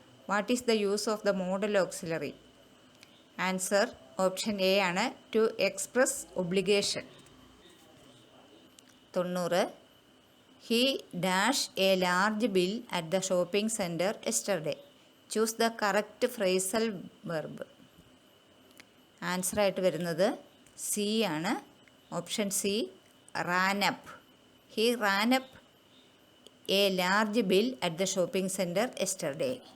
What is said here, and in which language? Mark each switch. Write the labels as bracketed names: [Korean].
[English] What is the use of the modal auxiliary? Answer option A [Malayalam] ആണ്, [English] to express obligation. 90. He dashed a large bill at the shopping center yesterday. Choose the correct phrasal verb. [Malayalam] Answer ആയിട്ട് വരുന്നത് C ആണ്, option C ran up. [English] He ran up a large bill at the shopping center yesterday.